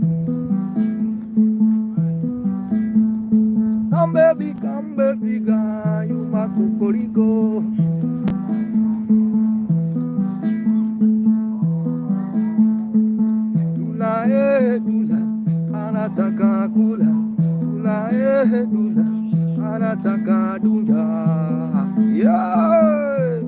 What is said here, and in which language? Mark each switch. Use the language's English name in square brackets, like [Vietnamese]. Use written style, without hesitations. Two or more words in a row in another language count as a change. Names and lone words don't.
[English] Come, baby, girl, you my kokoriko. [Swahili] Dula, dula, anataka kula. Dula, dula, anataka dunja. [English] Yeah.